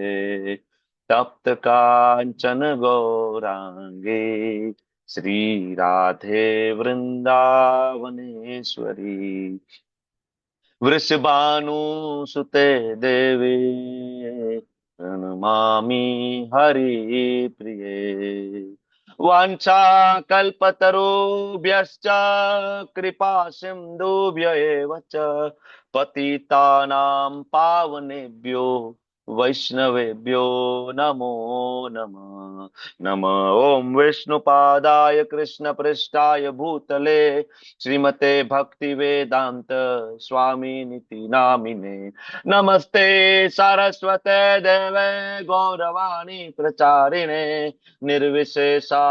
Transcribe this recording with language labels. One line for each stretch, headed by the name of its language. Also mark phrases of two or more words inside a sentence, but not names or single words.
Sanskrit: तप्त काञ्चन गौराङ्गे श्रीराधे वृन्दावनेश्वरी वृषभानुसुते देवी प्रणमामि हरिप्रिये। वाञ्छाकल्पतरुभ्यश्च कृपा सिन्धुभ्य एव च पतितानां पावनेभ्यो વૈષ્ણવેભ્યો નમો નમઃ. નમઃ ઓમ વિષ્ણુપાદાય કૃષ્ણ પૃષ્ઠાય ભૂતલે શ્રીમતે ભક્તિ વેદાંત સ્વામી નિતિ નામિને નમસ્તે સરસ્વતે દેવે ગૌરવાણી પ્રચારિણે નિર્વિશેષા